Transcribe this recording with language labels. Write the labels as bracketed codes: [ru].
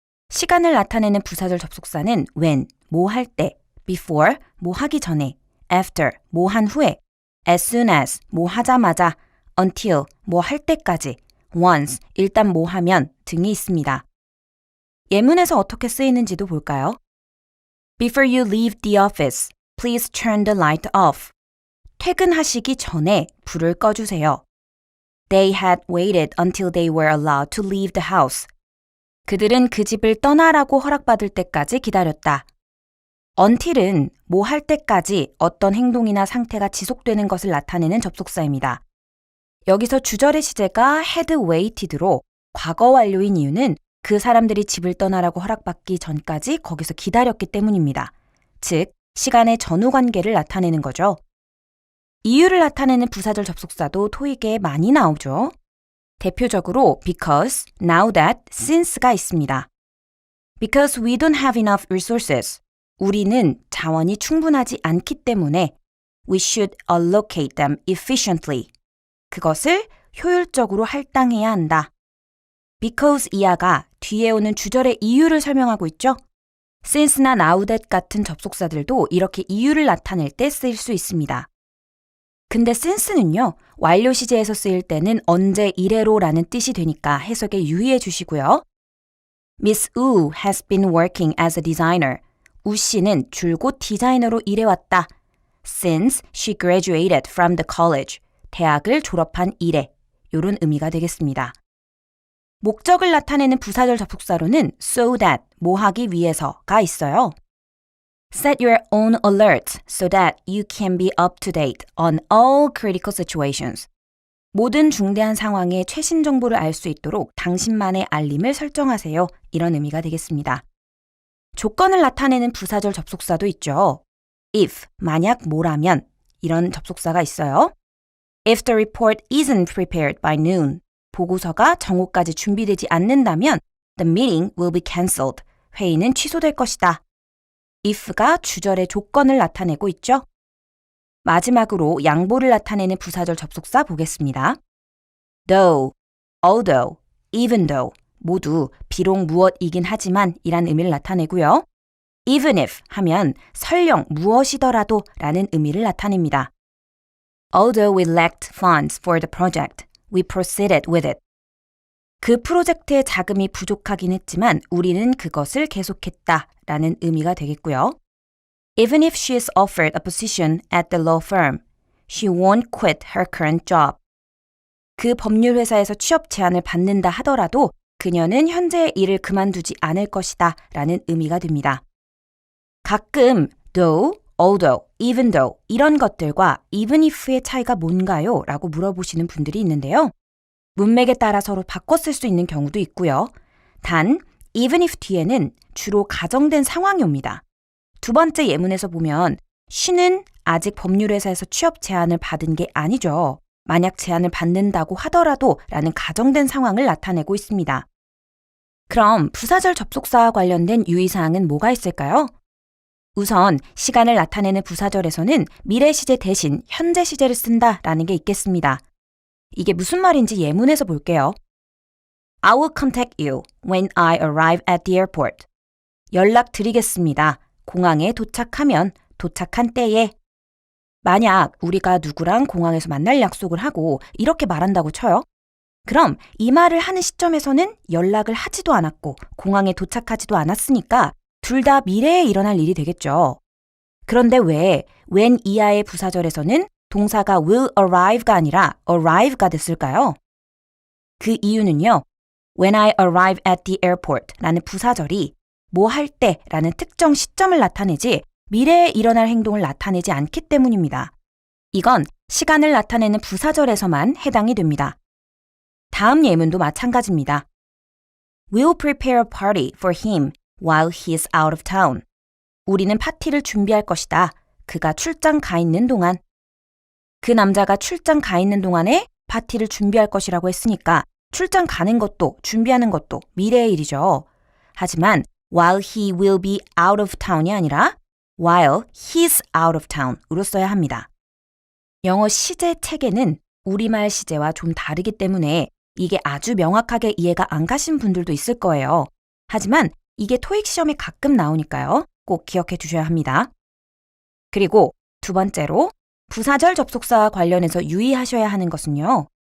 [ko] 시간을 나타내는 부사절 접속사는 when, 뭐 할 때, before, 뭐 하기 전에, after, 뭐 한 후에, as soon as, 뭐 하자마자, until, 뭐 할 때까지, once, 일단 뭐 하면 등이 있습니다. 예문에서 어떻게 쓰이는지도 볼까요? [en] Before you leave the office, please turn the light off. [ko] 퇴근하시기 전에 불을 꺼주세요. [en] They had waited until they were allowed to leave the house. [ko] 그들은 그 집을 떠나라고 허락받을 때까지 기다렸다. until은 뭐 할 때까지 어떤 행동이나 상태가 지속되는 것을 나타내는 접속사입니다. 여기서 주절의 시제가 had waited로 과거 완료인 이유는 그 사람들이 집을 떠나라고 허락받기 전까지 거기서 기다렸기 때문입니다. 즉, 시간의 전후 관계를 나타내는 거죠. 이유를 나타내는 부사절 접속사도 토익에 많이 나오죠. 대표적으로 because, now that, since가 있습니다. [en] Because we don't have enough resources. [ko] 우리는 자원이 충분하지 않기 때문에 [en] we should allocate them efficiently. [ko] 그것을 효율적으로 할당해야 한다. because 이하가 뒤에 오는 주절의 이유를 설명하고 있죠. since나 now that 같은 접속사들도 이렇게 이유를 나타낼 때 쓰일 수 있습니다. 근데 since는요, 완료 시제에서 쓰일 때는 언제 이래로라는 뜻이 되니까 해석에 유의해 주시고요. [en] Miss Wu has been working as a designer. [ko] 우 씨는 줄곧 디자이너로 일해왔다. [en] Since she graduated from the college. [ko] 대학을 졸업한 이래. 이런 의미가 되겠습니다. 목적을 나타내는 부사절 접속사로는 so that, 뭐 하기 위해서가 있어요. [en] Set your own alert so that you can be up to date on all critical situations. [ko] 모든 중대한 상황의 최신 정보를 알 수 있도록 당신만의 알림을 설정하세요. 이런 의미가 되겠습니다. 조건을 나타내는 부사절 접속사도 있죠. If, 만약 뭐라면 이런 접속사가 있어요. [en] If the report isn't prepared by noon, [ko] 보고서가 정오까지 준비되지 않는다면 [en] the meeting will be cancelled. [ko] 회의는 취소될 것이다. if가 주절의 조건을 나타내고 있죠. 마지막으로 양보를 나타내는 부사절 접속사 보겠습니다. though, although, even though 모두 비록 무엇이긴 하지만 이란 의미를 나타내고요. even if 하면 설령 무엇이더라도 라는 의미를 나타냅니다. [en] Although we lacked funds for the project, we proceeded with it. [ko] 그 프로젝트의 자금이 부족하긴 했지만 우리는 그것을 계속했다 라는 의미가 되겠고요. [en] Even if she is offered a position at the law firm, she won't quit her current job. [ko] 그 법률 회사에서 취업 제안을 받는다 하더라도 그녀는 현재의 일을 그만두지 않을 것이다 라는 의미가 됩니다. 가끔 though, although, even though 이런 것들과 even if의 차이가 뭔가요? 라고 물어보시는 분들이 있는데요. 문맥에 따라 서로 바꿔 쓸 수 있는 경우도 있고요. 단, even if 뒤에는 주로 가정된 상황이 옵니다. 두 번째 예문에서 보면 she는 아직 법률회사에서 취업 제안을 받은 게 아니죠. 만약 제안을 받는다고 하더라도 라는 가정된 상황을 나타내고 있습니다. 그럼 부사절 접속사와 관련된 유의사항은 뭐가 있을까요? 우선 시간을 나타내는 부사절에서는 미래 시제 대신 현재 시제를 쓴다라는 게 있겠습니다. 이게 무슨 말인지 예문에서 볼게요. [en] I will contact you when I arrive at the airport. [ko] 연락드리겠습니다. 공항에 도착하면 도착한 때에. 만약 우리가 누구랑 공항에서 만날 약속을 하고 이렇게 말한다고 쳐요. 그럼 이 말을 하는 시점에서는 연락을 하지도 않았고 공항에 도착하지도 않았으니까 둘 다 미래에 일어날 일이 되겠죠. 그런데 왜 when 이하의 부사절에서는 동사가 will arrive가 아니라 arrive가 됐을까요? 그 이유는요. [en] When I arrive at the airport [ko] 라는 부사절이 뭐 할 때 라는 특정 시점을 나타내지 미래에 일어날 행동을 나타내지 않기 때문입니다. 이건 시간을 나타내는 부사절에서만 해당이 됩니다. 다음 예문도 마찬가지입니다. [en] We'll prepare a party for him while he's out of town. [ko] 우리는 파티를 준비할 것이다. 그가 출장 가 있는 동안. 그 남자가 출장 가 있는 동안에 파티를 준비할 것이라고 했으니까 출장 가는 것도 준비하는 것도 미래의 일이죠. 하지만 [en] while he will be out of town [ko] 이 아니라 [en] while he's out of town [ko] 으로 써야 합니다. 영어 시제 체계는 우리말 시제와 좀 다르기 때문에 이게 아주 명확하게 이해가 안 가신 분들도 있을 거예요. 하지만 이게 토익 시험에 가끔 나오니까요. 꼭 기억해 두셔야 합니다. 그리고 두 번째로 부사절 접속사와 관련해서 유의하셔야 하는 것은요.